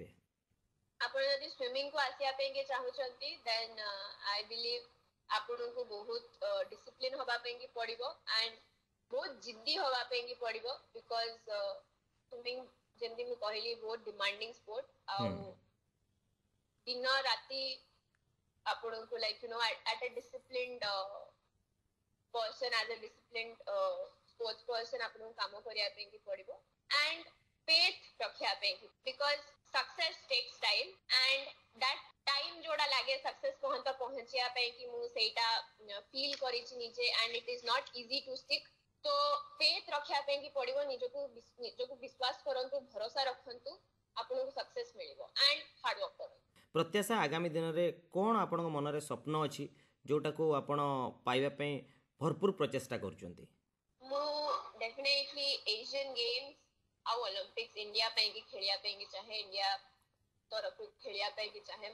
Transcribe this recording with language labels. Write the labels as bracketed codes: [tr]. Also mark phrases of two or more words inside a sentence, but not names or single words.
[or] ଆପଣ ଯଦି ସ୍ୱିମିଂକୁ ଆସିବା ପାଇଁ କି ଚାହୁଁଛନ୍ତି [en] then I believe [or] ଆପଣଙ୍କୁ ବହୁତ ଡିସିପ୍ଲିନ୍ ହବା ପାଇଁ କି ପଡ଼ିବ and ବହୁତ ଜିଦ୍ଦି ହବା ପାଇଁ କି ପଡ଼ିବ। ବିକଜ ସ୍ୱିମିଂ ଯେମିତି ମୁଁ କହିଲି ବହୁତ [en] demanding sport. [or] ଆଉ ଦିନ ରାତି ଆପଣଙ୍କୁ [en] like you know at a disciplined person, as a disciplined sports person [or] ଆପଣଙ୍କୁ କାମ କରିବା ପାଇଁ କି ପଡ଼ିବ [en] and faith [or] ରଖିବା ପାଇଁ କି, [en] because success takes time and that time [or] ଯୋଉଟା ଲାଗେ success ପର୍ଯ୍ୟନ୍ତ ପହଞ୍ଚିବା ପାଇଁ କି ମୁଁ ସେଇଟା feel କରିଛି ନିଜେ [en] and it is not easy to stick। [or] ତ faith ରଖିବା ପାଇଁ କି ପଡ଼ିବ, ନିଜକୁ ବିଶ୍ୱାସ କରନ୍ତୁ, ଭରସା ରଖନ୍ତୁ, ଆପଣଙ୍କୁ success ମିଳିବ [en] and hard work [or] କରନ୍ତୁ। ପ୍ରତ୍ୟାଶା ଆଗାମୀ ଦିନରେ କ'ଣ ଆପଣଙ୍କ ମନରେ ସ୍ୱପ୍ନ ଅଛି ଯେଉଁଟାକୁ ଆପଣ ପାଇବା ପାଇଁ ଭରପୁର ପ୍ରଚେଷ୍ଟା କରୁଛନ୍ତି? ମୁଁ ଡେଫିନେଟଲି ଏସିଆନ୍ ଗେମ୍ସ ଆଉ ଅଲିମ୍ପିକ୍ସ ଇଣ୍ଡିଆ ପାଇଁ କି ଖେଳିବା ପାଇଁ କି ଚାହେଁ, ଇଣ୍ଡିଆ ତରଫରୁ ଖେଳିବା ପାଇଁ କି ଚାହେଁ।